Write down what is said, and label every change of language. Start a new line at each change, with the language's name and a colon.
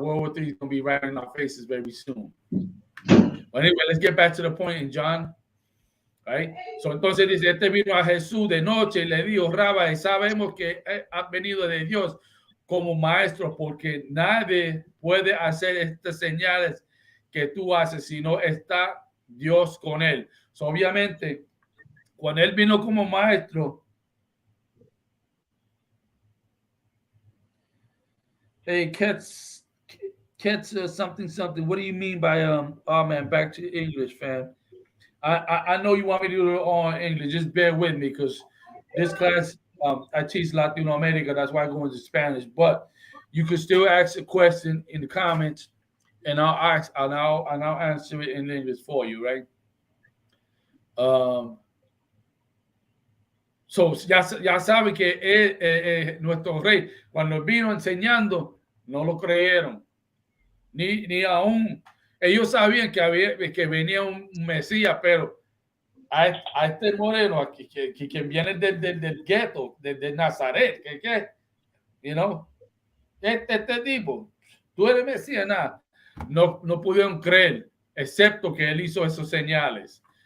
English: World War III is going to be right in our faces very soon. But anyway, let's get back to the point in John. Right?
Spanish: So entonces dice, vino a Jesús de noche y le dijo, Rabbi, sabemos que has venido de Dios como maestro, porque nadie puede hacer estas señales que tú haces si no está Dios con él.
English: So,
Spanish: obviamente, cuando él vino como maestro,
English: hey, Kets, something. What do you mean by oh man, back to English, fam. I know you want me to do it all in English. Just bear with me because this class I teach Latino America. That's why I go into Spanish. But you can still ask a question in the comments, and I'll answer it in English for you, right?
Spanish: So ya sabe que nuestro rey cuando vino enseñando no lo creyeron. Ni aún ellos sabían que venía un Mesías, pero a este moreno aquí, que viene del gueto, de Nazaret,
English: you know,
Spanish: este tipo, tú eres Mesías, nada, no pudieron creer, excepto que él hizo esos señales.